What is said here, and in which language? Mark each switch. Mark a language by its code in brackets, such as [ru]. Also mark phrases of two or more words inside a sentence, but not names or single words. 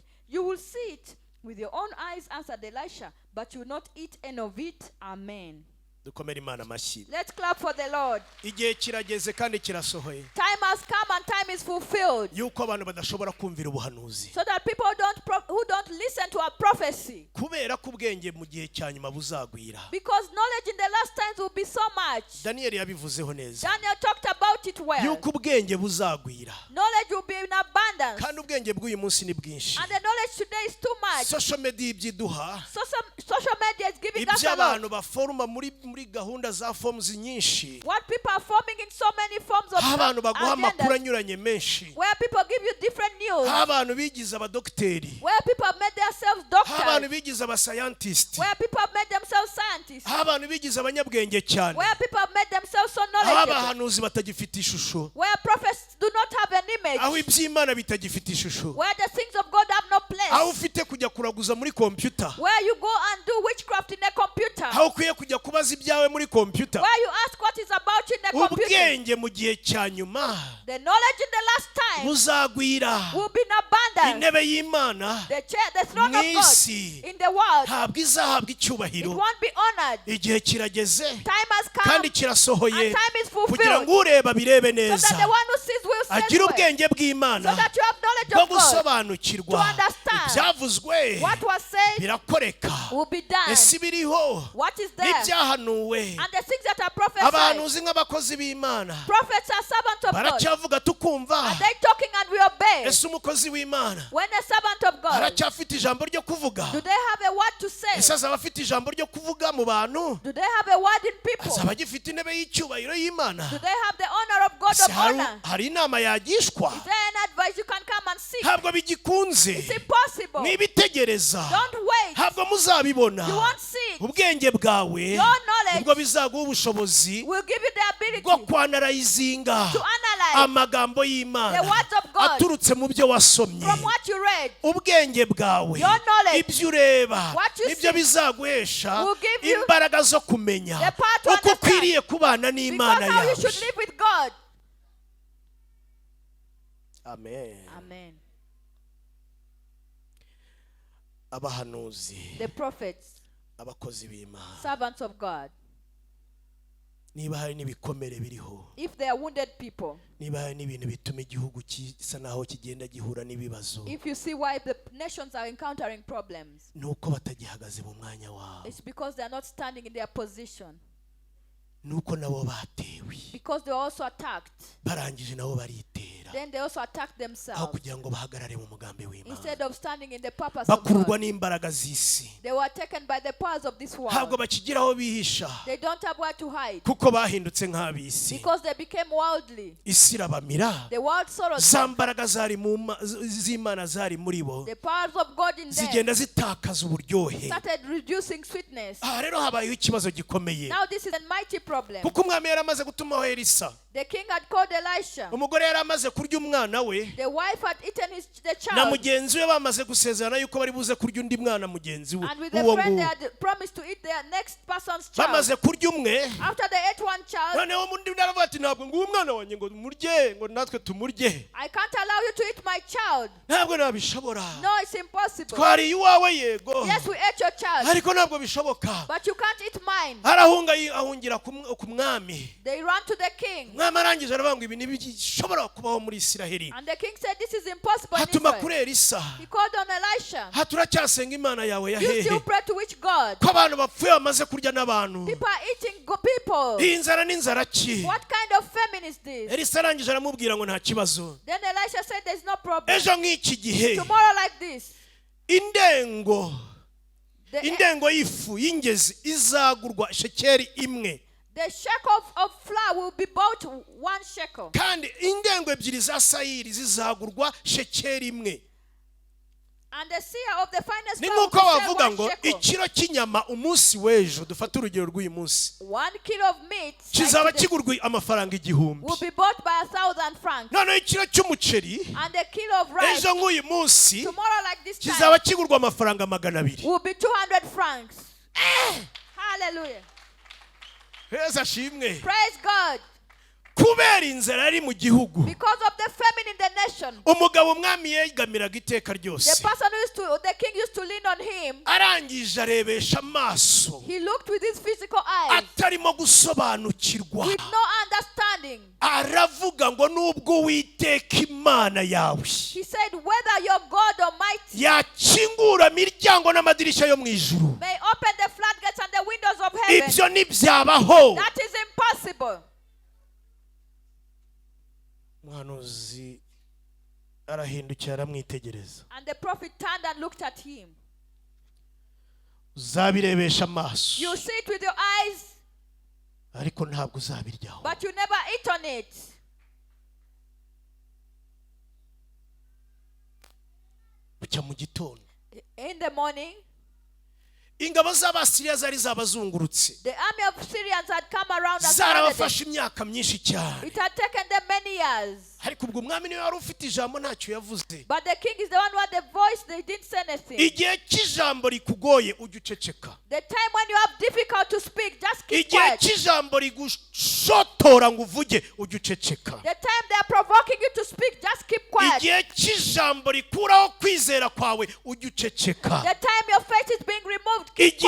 [en] You will see it with your own eyes, answered Elisha, but you will not eat any of it. Amen. Let's clap for the Lord. [rw] Igihe kirageze kandi kirasohoye. [en] Time has come and time is fulfilled. [rw] Yuko abantu badashobora kumvira ubuhanuzi. [en] So that people who don't listen to a prophecy. [rw] Kubera ko ubwenge mu gihe cya nyuma buzagwira. [en] Because knowledge in the last times will be so much. [rw] Daniel yabivuzeho neza. [en] Daniel talked about it well. [rw] Yuko ubwenge buzagwira. [en] Knowledge will be in abundance. [rw] Kandi ubwenge bw'uyu munsi ni bwinshi. [en] And the knowledge today is too much. Social media [rw] ibyiduha. [en] Social media is giving us a lot. [rw] Iby'abantu baforuma muri gahunda za forms nyinshi. [en] What people are forming in so many forms of [rw] abantu baguha amakuru anyuranye menshi. [en] Where people give you different news. [rw] Abantu bigize abadokteri. [en] Where people have made themselves doctors. [rw] Abantu bigize abascientists. [en] Where people have made themselves scientists. [rw] Abantu bigize abanyabwenge cyane. [en] Where people have made themselves so knowledgeable. [rw] Abahanuzi batagifite ishusho. [en] Where prophets do not have an image. [rw] Aho iby'Imana bitagifite ishusho. [en] Where the things of God have no place. [rw] Aho ufite kujya kuraguza muri computer. [en] Where you go and do witchcraft in a computer. [rw] Aho ukwiye kujya kubaza ibyawe muri computer. [en] Where you ask what is about you in the computer. [rw] Ubwenge mu gihe cya nyuma. [en] The knowledge in the last time [rw] buzagwira. [en] will be in abundance. [rw] Intebe y'Imana. [en] The throne of God in the world. [rw] Ntabwo izahabwa icyubahiro. [en] It won't be honored. [rw] Igihe kirageze. [en] Time has come. [rw] Kandi kirasohoye. [en] And time is fulfilled. [rw] Kugira ngo ureba birebe neza. [en] So that the one who sees will see. [rw] Agira ubwenge bw'Imana. [en] So that you have knowledge of God. [rw] Gusobanukirwa. [en] To understand. [rw] Ibyavuzwe. [en] What was said. [rw] Birakoreka. [en] Will be done. [rw] Ese biriho. [en] What is there. [rw] N'ibyahanuwe. [en] And the things that are prophesied. [rw] Abahanuzi nk'abakozi b'Imana. [en] Prophets are servants of God. [rw] Baracyavuga tukumva. [en] Are they talking and we obey? [rw] Ese umukozi w'Imana. [en] When a servant of God. [rw] Aracyafite ijambo ryo kuvuga. [en] Do they have a word to say? [rw] Ese azaba afite ijambo ryo kuvuga mu bantu. [en] Do they have a word in people? [rw] Azaba agifite intebe y'icyubahiro y'Imana. [en] Do they have the honor of God of honor? [rw] Hari inama yagishwa. [en] Is there an advice you can come and seek? [rw] Ntabwo bigikunze. [en] It's impossible. [rw] Nibitegereza. [en] Don't wait. [rw] Ntabwo muzabibona. [en] You won't seek. [rw] Ubwenge bwawe. [en] Your knowledge. [rw] Ubwo bizaguha ubushobozi. [en] Will give you the ability. [rw] Bwo kwanarayizinga. [en] To analyze. [rw] Amagambo y'Imana. [en] The words of God. [rw] Aturutse mu byo wasomye. [en] From what you read. [rw] Ubwenge bwawe. [en] Your knowledge. [rw] Ibyo ureba. [en] What you [rw] nibyo bizaguhesha [en] will give you [rw] imbaraga zo kumenya uko ukwiriye kubana n'Imana yawe. [en] Because how you should live with God. Amen. Amen. [rw] Abahanuzi. [en] The prophets. [rw] Abakozi b'Imana. [en] Servants of God. [rw] Niba hari n'ibikomere biriho. [en] If they are wounded people. [rw] Niba hari n'ibintu bituma igihugu kisa naho kigenda gihura n'ibibazo. [en] If you see why the nations are encountering problems. [rw] Nuko batagihagaze mu mwanya wabo. [en] It's because they are not standing in their position. [rw] Nuko nabo batewe. [en] Because they were also attacked. [rw] Barangije nabo baritera. [en] Then they also attacked themselves. [rw] Aho kugira ngo bahagarare mu mugambi w'Imana. [en] Instead of standing in the purpose of God. [rw] Bakurwa n'imbaraga z'isi. [en] They were taken by the powers of this world. [rw] Ntabwo bakigira aho bihisha. [en] They don't have where to hide. [rw] Kuko bahindutse nk'ab'isi. [en] Because they became worldly. [rw] Isi irabamira. [en] The world sorrows. [rw] Za mbaraga z'Imana zari muri bo. [en] The powers of God in them. [rw] Zigenda zitakaza uburyohe. [en] Started reducing sweetness. [rw] Rero habayeho ikibazo gikomeye. [en] Now this is a mighty problem. [rw] Kuko umwami yaramaze gutumaho Elisa. [en] The king had called Elisha. [rw] Umugore yaramaze kurya umwana we [en] The wife had eaten the [rw] na [en] child. [rw] mugenzi we bamaze gusezerana yuko bari buze kurya undi mwana mugenzi we [en] And with the [rw] uwo [en] friend, they [rw] nguwo [en] had promised to eat their next person's child. [rw] bamaze kurya umwe [en] After they ate one child, [rw] noneho undi naravuga ati ntabwo nguwo umwana wanjye ngo murye ngo natwe tumurye [en] I can't allow you to eat my child. [rw] ntabwo nabishobora [en] No, it's impossible. [rw] twariye iwawe yego [en] Yes, we ate your child, [rw] ariko ntabwo bishoboka [en] but you can't eat mine. [rw] arahunga ahungira ku mwami [en] They ran to the king. [rw] mwami arangije aravuga ngo ibi ntibishobora kubaho muri Isiraheli [en] And the king said, this is impossible in [rw] hatuma [en] Israel. [rw] kuri Elisa [en] He called on Elisha. [rw] turacyasenga imana yawe ya [en] You still [rw] hehe [en] pray to which God? [rw] ko abantu bapfuye bamaze kurya n'abantu [en] People are eating people. [rw] iyi nzara n'inzara ki [en] What kind of famine is this? [rw] Elisa arangije aramubwira ngo nta kibazo [en] Then Elisha said, there's no problem. [rw] ejo nk'iki gihe [en] Tomorrow like this, [rw] indengo [en] the [rw] y'ifu y'ingezi izagurwa shekeri imwe [en] shekel of flour will be bought 1 shekel. [rw] kandi indengo ebyiri za sayiri zizagurwa shekeri imwe [en] And the seer of the finest [rw] ni [en] flour will [rw] nk'uko [en] sell [rw] bavuga [en] 1 [rw] ngo [en] shekel. [rw] ikiro cy'inyama umunsi w'ejo dufate urugero rw'uyu munsi [en] 1 kilo of meat [rw] kizaba [en] like today [rw] kigurwa amafaranga igihumbi [en] will be bought by 1,000 francs. [rw] noneho ikiro cy'umuceri [en] And a kilo of rice [rw] ejo nk'uyu munsi [en] tomorrow like this time [rw] kizaba kigurwa amafaranga 200 [en] will be 200 francs. Hallelujah. [rw] heza ashimwe [en] Praise God. [rw] kubera inzara ari mu gihugu [en] Because of the famine in the nation, [rw] umugabo umwami yegamiraga iteka [en] the [rw] ryose [en] person the king used to lean on him. [rw] arangije arebesha amaso [en] He looked with his physical eyes [rw] atarimo gusobanukirwa [en] with no understanding. [rw] aravuga ngo nubwo Uwiteka Imana yawe [en] He said, whether your God Almighty [rw] yakingura imiryango n'amadirishya yo mu ijuru [en] may open the floodgates and the windows of heaven, [rw] ibyo ntibyabaho [en] that is impossible. [rw] umuhanuzi arahindukira aramwitegereza [en] And the prophet turned and looked at him. [rw] uzabirebesha amaso [en] You see it with your eyes, [rw] ariko ntabwo uzabiryaho [en] but you never eat on it. [rw] bucya mu gitondo [en] In the morning, [rw] ingabo z'Abasiriya zari zabazungurutse [en] the army of Syrians had come around and surrounded them. [rw] zarabafashe imyaka myinshi cyane [en] It had taken them many years. [rw] ariko ubwo umwami niwe wari ufite ijambo ntacyo yavuze [en] But the king is the one who had the voice, they didn't say anything. [rw] igihe cy'ijambo rikugoye ujye uceceka [en] The time when you have difficult to speak, just keep [rw] igihe [en] quiet. [rw] cy'ijambo rigushotora ngo uvuge ujye uceceka [en] The time they are provoking you to speak, just keep quiet. [rw] igihe cy'ijambo rikuraho kwizera kwawe ujye uceceka [en] The time your faith is being removed, keep [rw] igihe